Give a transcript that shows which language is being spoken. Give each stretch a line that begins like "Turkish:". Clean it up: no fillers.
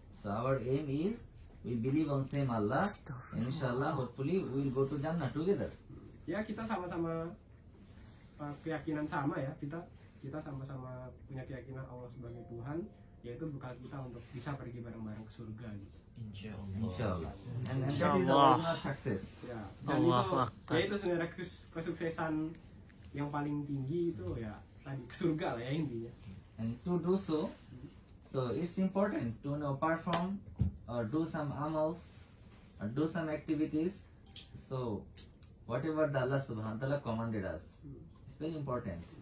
English: So our aim is we believe on same Allah, and inshallah hopefully we will go to Jannah together.
Indonesian: Ya kita sama-sama keyakinan sama ya, kita sama-sama punya keyakinan Allah sebagai Tuhan, yaitu bekal kita untuk bisa pergi bareng-bareng ke surga gitu.
English: Inshallah. And that is our success.
Indonesian: Ya, dan itu sebenarnya kesuksesan yang paling tinggi itu ya tadi ke surga lah ya intinya.
English: And to do so, so it's important to perform or do some amals or do some activities. So whatever the Allah
Arabic: Subhanahu wa Taala
English: commanded us, it's very important.